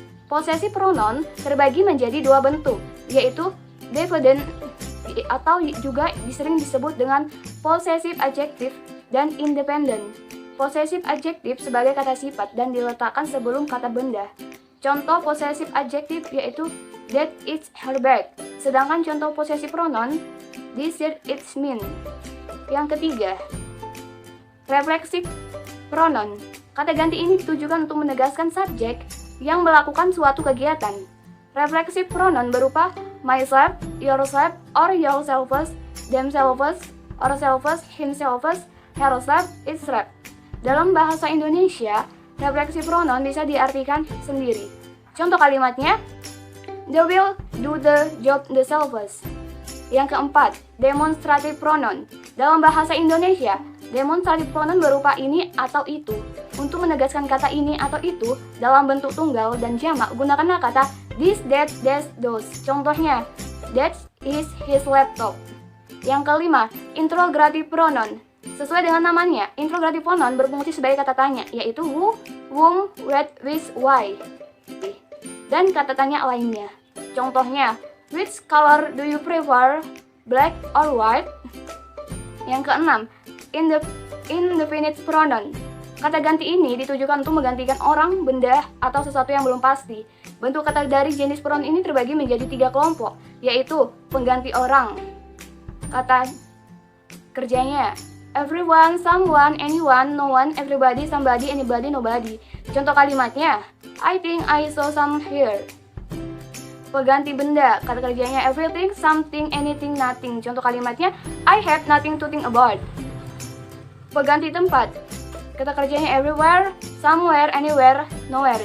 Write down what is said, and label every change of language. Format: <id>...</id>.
<id>Possessive pronoun terbagi menjadi dua bentuk, yaitu dependent atau juga sering disebut dengan possessive adjective dan independent. Possessive adjective sebagai kata sifat dan diletakkan sebelum kata benda. Contoh possessive adjective yaitu</id> <en>that is her bag.</en> <id>Sedangkan contoh</id> <en>possessive pronoun this shirt it's mean.</en> <id>Yang ketiga, reflexive pronoun. Kata ganti ini ditujukan untuk menegaskan subjek yang melakukan suatu kegiatan.</id> <en>Reflexive pronoun berupa myself, yourself, or yourselves, themselves, ourselves, himself, herself, itself.</en> <id>Dalam bahasa Indonesia, reflexive pronoun bisa diartikan sendiri. Contoh kalimatnya,</id> <en>they will do the job themselves.</en> <id>Yang keempat, demonstrative pronoun. Dalam bahasa Indonesia, demonstrative pronoun berupa ini atau itu. Untuk menegaskan kata ini atau itu dalam bentuk tunggal dan jamak, gunakanlah kata</id> <en>this, that, those. Contohnya, that is his laptop.</en> <id>Yang kelima, interrogative pronoun. Sesuai dengan namanya, interrogative pronoun berfungsi sebagai kata tanya, yaitu</id> <en>who, whom, what, which, why,</en> <id>dan kata tanya lainnya.</id> <en>Contohnya, which color do you prefer, black or white?</en> <id>Yang keenam, indefinite pronoun. Kata ganti ini ditujukan untuk menggantikan orang, benda, atau sesuatu yang belum pasti. Bentuk kata dari jenis pronoun ini terbagi menjadi 3 kelompok, yaitu pengganti orang. Kata kerjanya,</id> <en>everyone, someone, anyone, no one, everybody, somebody, anybody, nobody.</en> <id>Contoh kalimatnya,</id> <en>I think I saw some here.</en> <id>Pengganti benda, kata kerjanya</id> <en>everything, something, anything, nothing.</en> <id>Contoh kalimatnya,</id> <en>I have nothing to think about.</en> <id>Pengganti tempat, kata kerjanya</id> <en>everywhere, somewhere, anywhere, nowhere.</en>